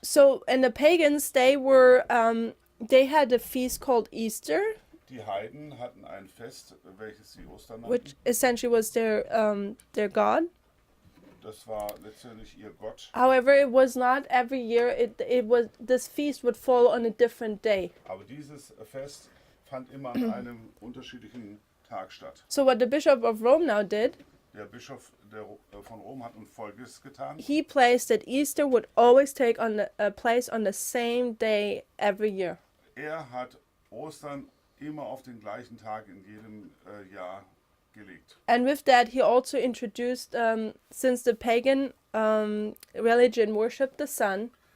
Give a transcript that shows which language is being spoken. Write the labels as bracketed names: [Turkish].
[English] So, and the pagans, they had a feast called Easter, [German] Die Heiden hatten ein Fest, welches sie Ostern [English] which [German] nannten. [English] essentially was their god. [German] Das war letztendlich ihr Gott. [English] However, it was not every year. This feast would fall on a different day. [German] Aber dieses Fest fand immer an einem unterschiedlichen Tag statt. [English] So what the Bishop of Rome now did, [German] Der Bischof von Rom hat nun Folgendes getan. [English] he placed that Easter would always take a place on the same day every year. [German] Er hat Ostern immer auf den gleichen Tag in jedem Jahr gelegt. [English] And with that, he also introduced, since the pagan religion worshipped the sun,